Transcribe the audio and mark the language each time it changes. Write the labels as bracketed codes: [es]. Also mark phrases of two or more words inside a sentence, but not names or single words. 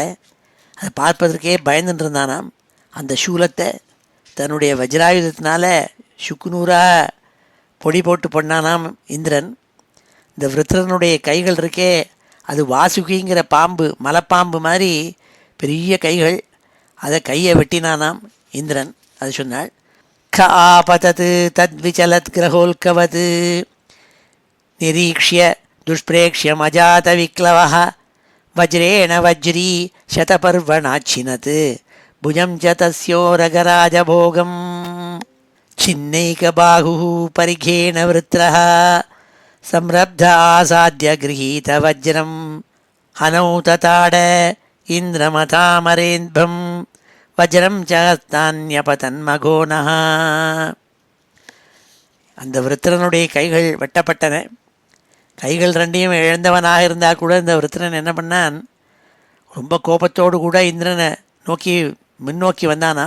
[ta] அதை பார்ப்பதற்கே பயந்துட்டு இருந்தானாம். அந்த சூலத்தை தன்னுடைய வஜ்ராயுதத்தினால சுக்குநூறாக பொடி போட்டு பண்ணானாம் இந்திரன். இந்த விருத்திரனுடைய கைகள் இருக்கே, அது வாசுகிங்கிற பாம்பு, மலைப்பாம்பு மாதிரி பெரிய கைகள். அதை கையை வெட்டினானாம் இந்திரன். அது சொன்னாள். [sa] ख आपतत् तद्विचलत् ग्रहोल्कवत् निरीक्ष्य दुष्प्रेक्ष्यम् अजातविक्लवः वज्रेण वज्री शतपर्वणाच्छिनत् भुजं च तस्योरगराजभोगम् छिन्नैकबाहुः परिघेण वृत्रः संरब्ध आसाद्य गृहीतवज्रं हनौ तताड इन्द्रमथामरेन्भं वज्रं चहस्तान्न्यपतन्मघोनः. [ta] அந்த விருத்திரனுடைய கைகள் வெட்டப்பட்டன. கைகள் ரெண்டையும் இழந்தவனாக இருந்தால் கூட இந்த விருத்திரன் என்ன பண்ணான், ரொம்ப கோபத்தோடு கூட இந்திரனை நோக்கி முன்னோக்கி வந்தானாம்.